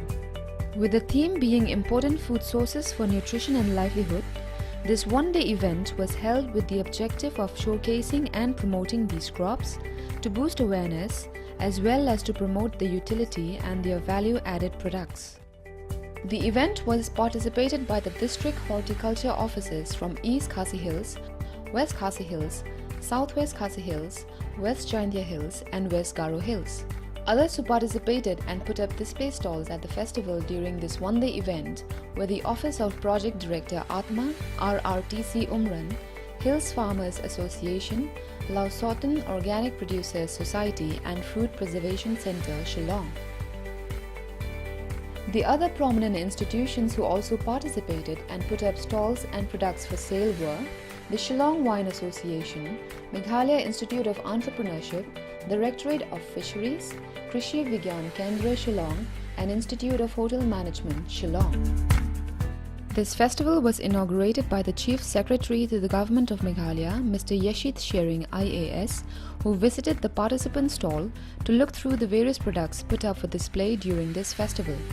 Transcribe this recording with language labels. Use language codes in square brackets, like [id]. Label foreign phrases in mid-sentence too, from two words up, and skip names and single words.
[en] With the theme being important food sources for nutrition and livelihood, this one-day event was held with the objective of showcasing and promoting these crops to boost awareness as well as to promote the utility and their value-added products. The event was participated by the district horticulture officers from East Khasi Hills, West Khasi Hills, Southwest Khasi Hills, West Jaintia Hills and West Garo Hills. Others who participated and put up display stalls at the festival during this one-day event were the Office of Project Director Atma, RRTC Umran, Hills Farmers Association, Lausotan Organic Producers Society and Fruit Preservation Center, Shillong. The other prominent institutions who also participated and put up stalls and products for sale were the Shillong Wine Association, Meghalaya Institute of Entrepreneurship, Directorate of Fisheries, Krishi Vigyan Kendra Shillong and Institute of Hotel Management, Shillong. This festival was inaugurated by the Chief Secretary to the Government of Meghalaya, Mr. Yeshit Shering IAS, who visited the participant stall to look through the various products put up for display during this festival.